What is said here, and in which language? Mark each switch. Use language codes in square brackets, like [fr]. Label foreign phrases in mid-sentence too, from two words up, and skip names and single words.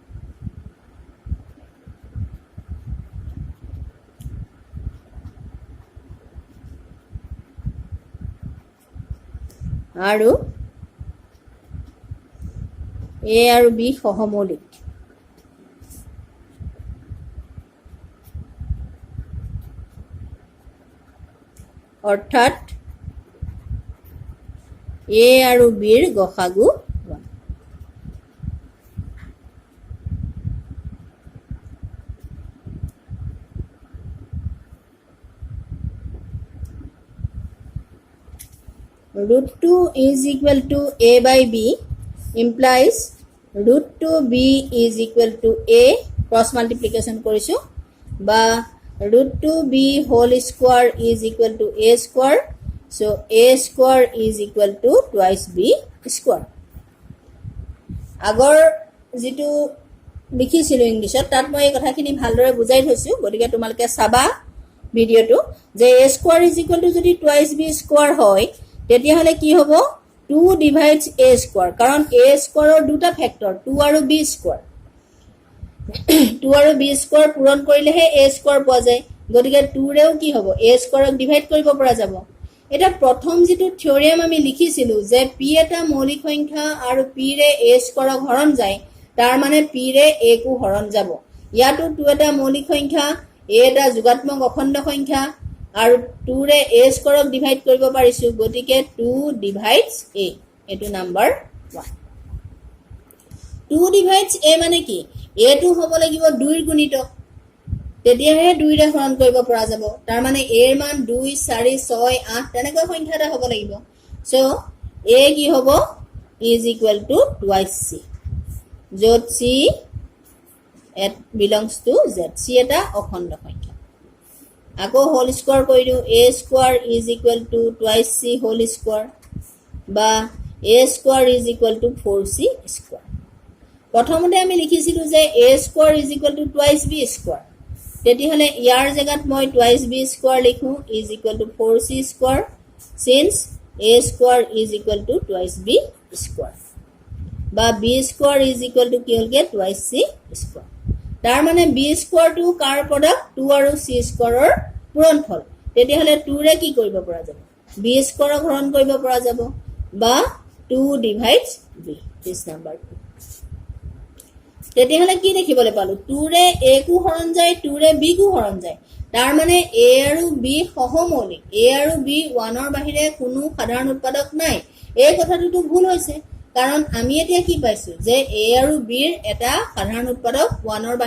[as] আৰু a আৰু b সহমৌলিক অৰ্থাৎ a আৰু b ৰ গসাগু root [en] 2 is equal to a by b implies root 2b is equal to a cross multiplication [as] কৰিছো বা [en] root 2b whole square is equal to a square so a square is equal to twice b square [as] আগৰ যেটো লিখিছিলো ইংলিশত তাত মই এই কথাখিনি ভালদৰে বুজাই থৈছো গতিকে তোমালোকে চাবা ভিডিওটো যে [en] a square is equal to [as] যদি [en] twice b square [as] হয় তেতিয়া হলে কি হ'ব [en] 2 divides a square [as] কাৰণ [en] a square [as] ৰ দুটা ফ্যাক্টৰ 2 আৰু [en] b square [as] 2 আৰু [en] b square [as] পূৰণ কৰিলেহে [en] a square [as] পোৱা যায় গতিকে 2 ৰেও কি হ'ব a square ক ডিভাইড কৰিব পৰা যাব এটা প্ৰথম যেটো থিওৰেম আমি লিখিছিলো যে p এটা মৌলিক সংখ্যা আৰু p ৰে [en] a square [as] ক হৰণ যায় তাৰ মানে p ৰে a কো হৰণ যাব ইয়াটো 2 এটা মৌলিক সংখ্যা a এটা যোগাত্মক অখণ্ড সংখ্যা আৰু 2 ৰে [en] a square [as] ক ডিভাইড কৰিব পাৰিছো গতিকে [en] 2 divides a [as] এটো নাম্বাৰ 1 [en] 2 divides a [as] মানে কি a টো হ'ব লাগিব 2 ৰ গুণিতক তেতিয়াহে 2 ৰে হৰণ কৰিব পৰা যাব তাৰ মানে a ৰ মান 2 4 6 8 তেনেকৈ সংখ্যা এটা হ'ব লাগিব সো a কি হ'ব [en] is equal to twice c [as] য'ত [en] c it belongs to z [as] c এটা অখণ্ড সংখ্যা আকৌ [en] whole square [as] কইৰো [en] a square is equal to twice c whole square [as] বা [en] a square is equal to 4c square [as] প্ৰথমতে আমি লিখিছিলো যে [en] a square is equal to twice b square [as] তেতি হলে ইয়াৰ জাগাত মই [en] twice b square [as] লিখো [en] is equal to 4c square since a square is equal to twice b square [as] বা [en] b square is equal to [as] কি হলগে [en] twice c square [as] তাৰ মানে [en] b square [as] টো কাৰ প্ৰডাক্ট 2 আৰু [en] c square [as] ৰ পূৰণফল তেতি হলে 2 ৰে কি কৰিব পৰা যাব [en] b square [as] ক হৰণ কৰিব পৰা যাব বা [en] 2 divides b this number 2 [as] তেতি হলে কি দেখিবলৈ পালো 2 ৰে a কো হৰণ যায় 2 ৰে b কো হৰণ যায় তাৰ মানে a আৰু b সহমৌলিক a আৰু b 1 ৰ বাহিৰে কোনো সাধাৰণ উৎপাদক নাই এই কথাটো ভুল হৈছে কাৰণ আমি এতিয়া কি পাইছো যে a আৰু b ৰ এটা সাধাৰণ উৎপাদক 1 ৰ